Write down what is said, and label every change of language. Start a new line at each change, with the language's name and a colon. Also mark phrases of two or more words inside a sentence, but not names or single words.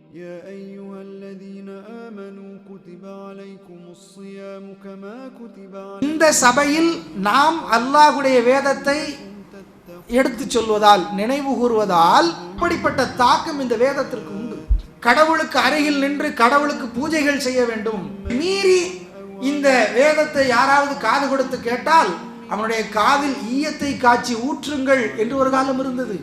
Arabic: يا أيها الذين آمنوا كتب عليكم الصيام كما كتب على
Tamil: இந்த சபையில் நாம் அல்லாஹ்வுடைய வேதத்தை எடுத்து சொல்வதால் நினைவு கூறுவதால் இப்படிப்பட்ட தாக்கம் இந்த வேதத்திற்கு உண்டு. கடவுளுக்கு அருகில் நின்று கடவுளுக்கு பூஜைகள் செய்ய வேண்டும். மீறி இந்த வேதத்தை யாராவது காது கொடுத்து கேட்டால் அவனுடைய காதில் ஈயத்தை காய்ச்சி ஊற்றுங்கள் என்று ஒரு காலம் இருந்தது.